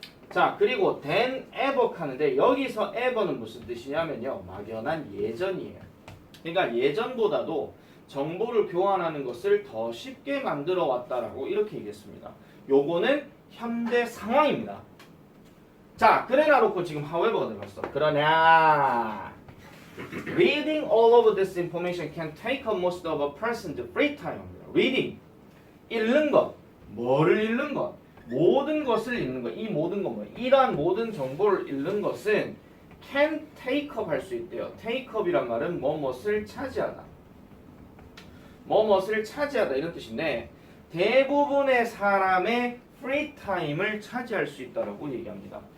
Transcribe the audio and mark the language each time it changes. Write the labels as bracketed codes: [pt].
[ko] 자, 그리고 than ever 하는데 여기서 ever는 무슨 뜻이냐면요, 막연한 예전이에요. 그러니까 예전보다도 정보를 교환하는 것을 더 쉽게 만들어 왔다라고 이렇게 얘기했습니다. 요거는 현대 상황입니다. 자, 그래 놔놓고 지금 however가 들어갔어. 그러냐 [en] reading all of this information can take up most of a person's free time. [ko] reading, 읽는 것. 뭐를 읽는 것? 모든 것을 읽는 것. 이 모든 것 뭐예요? 이러한 모든 정보를 읽는 것은 [en] can take up [ko] 할 수 있대요. take up이란 말은 뭐뭇을 차지하다. 뭐뭇을 차지하다 이런 뜻인데 대부분의 사람의 free time을 차지할 수 있다라고 얘기합니다.